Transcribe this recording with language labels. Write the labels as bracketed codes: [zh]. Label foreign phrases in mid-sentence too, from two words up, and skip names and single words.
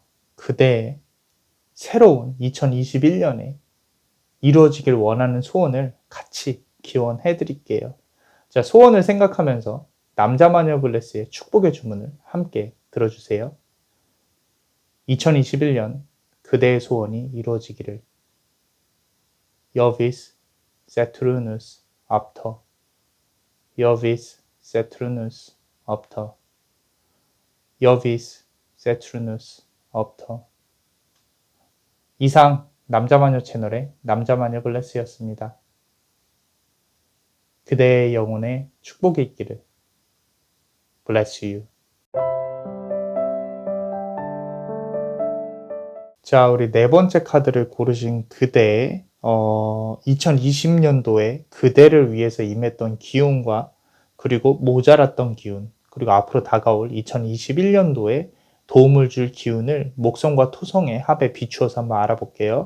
[ko] 그대의 새로운 2021년에 이루어지길 원하는 소원을 같이 기원해 드릴게요. 자, 소원을 생각하면서 남자마녀 블레스의 축복의 주문을 함께 들어주세요. 2021년 그대의 소원이 이루어지기를. [la] Jovis Saturnus Opter. Jovis Saturnus Opter. Jovis Saturnus Opter. [ko] 이상 남자마녀 채널의 남자마녀 블레스였습니다. 그대의 영혼에 축복이 있기를. [en] Bless you. [ko] 자, 우리 네 번째 카드를 고르신 그대의 2020년도에 그대를 위해서 임했던 기운과 그리고 모자랐던 기운, 그리고 앞으로 다가올 2021년도에 도움을 줄 기운을 목성과 토성의 합에 비추어서 한번 알아볼게요.